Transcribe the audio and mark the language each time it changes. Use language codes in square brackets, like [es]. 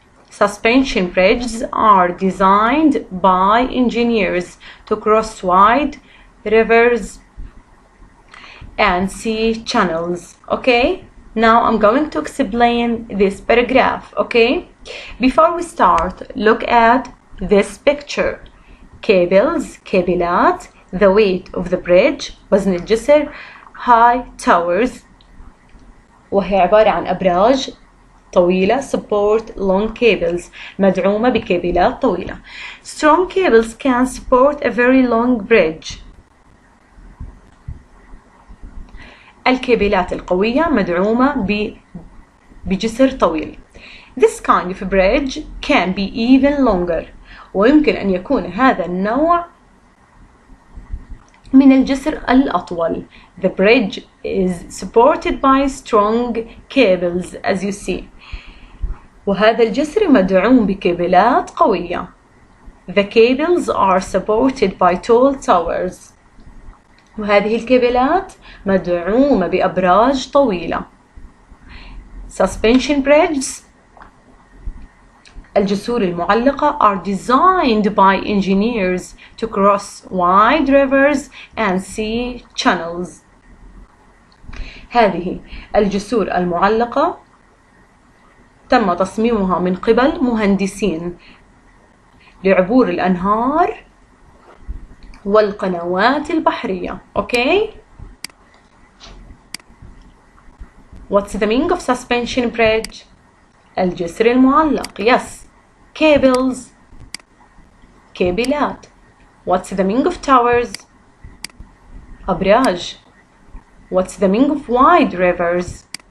[en] Suspension bridges are designed by engineers to cross wide rivers and sea channels. Okay? Now I'm going to explain this paragraph. Okay? Before we start, look at this picture. Cables, كابلات. The weight of the bridge, [ar] وزن الجسر. [en] High towers, [ar] وهي عبارة عن أبراج طويلة. [en] Support long cables, [ar] مدعومة بكابلات طويلة. [en] Strong cables can support a very long bridge. [ar] الكابلات القوية مدعومة بجسر طويل. [en] This kind of bridge can be even longer. [ar] ويمكن أن يكون هذا النوع من الجسر الأطول. [en] The bridge is supported by strong cables as you see. [ar] وهذا الجسر مدعوم بكابلات قوية. [en] The cables are supported by tall towers. [ar] وهذه الكابلات مدعومة بأبراج طويلة. [en] Suspension bridges [ar] الجسور المعلقة [en] are designed by engineers to cross wide rivers and sea channels. [ar] هذه الجسور المعلقة تم تصميمها من قبل مهندسين لعبور الأنهار والقنوات البحرية. [en] Okay? What's the meaning of suspension bridge? [ar] الجسر المعلق. Yes. Cables. كابلات. [en] What's the meaning of towers? [ar] أبراج. [en] What's the meaning of wide rivers?